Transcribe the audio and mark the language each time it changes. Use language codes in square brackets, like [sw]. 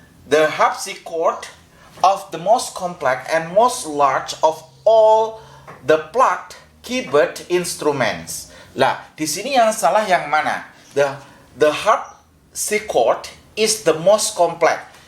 [en] The harpsichord of the most complex and most large of all the plucked keyboard instruments. [id] Lah, di sini yang salah yang mana? [en] The harpsichord is the most complex.